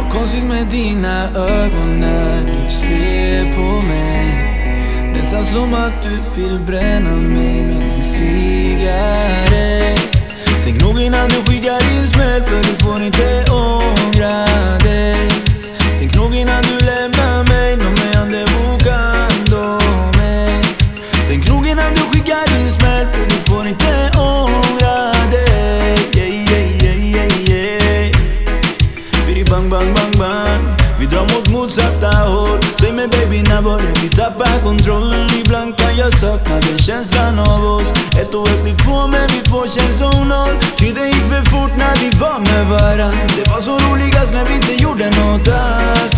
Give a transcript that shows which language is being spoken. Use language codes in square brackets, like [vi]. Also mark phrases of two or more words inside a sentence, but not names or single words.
[sv] konstigt med dina ögon när du ser på mig. Nästan som att du vill bränna mig med din cigarett. Tänk nog innan du skickar in smäll, för du får inte ångra dig. Tänk nog innan du lämnar mig, [es] no me ande buscando mig. [sv] Tänk nog innan du skickar in smäll, för du får inte ångra dig. Bidi bang bang bang bang, vi drar mot motsatta håll. Säg mig baby, när var det vi tappar kontroll? Ibland kan jag sakna den känslan av oss. Ett och ett blir två, men vi två känns som noll. Tiden gick för fort när vi var med varann. Det var så roligast när vi inte gjorde något alls.